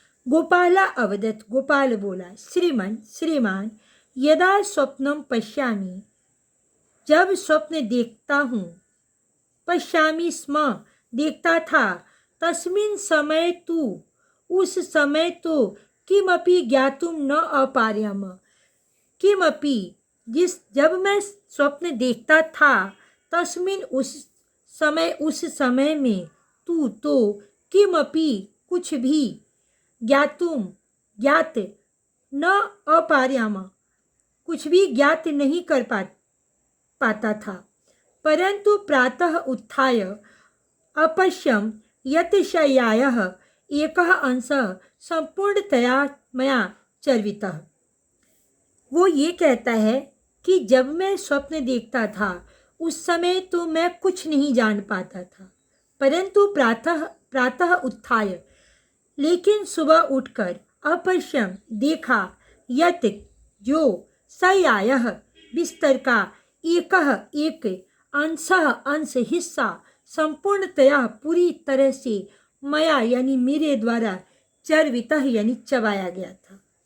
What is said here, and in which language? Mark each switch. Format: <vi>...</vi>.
<sa>गोपाला अवदत्,</sa> <hi>गोपाल बोला,</hi> <sa>श्रीमान यदा स्वप्नम पश्यामि,</sa> <hi>जब स्वप्न देखता हूँ,</hi> <sa>पश्यामि स्म</sa> <hi>देखता था,</hi> <sa>तस्मिन् समय तु</sa> <hi>उस समय तो</hi> <sa>किमपि ज्ञातुम न अपार्यम, किमपि</sa> <hi>जब मैं स्वप्न देखता था,</hi> <sa>तस्मिन्</sa> <hi>उस समय में तू तो किमपि कुछ भी ज्ञात न अपार्यम कुछ भी ज्ञात नहीं कर पाता था।</hi> <sa>परंतु प्रातः उत्थाय अपश्यम यत् शय्यायाः एकः अंशः संपूर्णतया मया चर्वितः।</sa> <hi>वो ये कहता है कि जब मैं स्वप्न देखता था, उस समय तो मैं कुछ नहीं जान पाता था,</hi> <sa>परंतु प्रातः उत्थाय,</sa> <hi>लेकिन सुबह उठकर अपश्यम देखा, यत् जो शय्यायाः बिस्तर का एक अंश हिस्सा संपूर्णतया पूरी तरह से मया यानी मेरे द्वारा चर्वितः यानी चबाया गया था।</hi>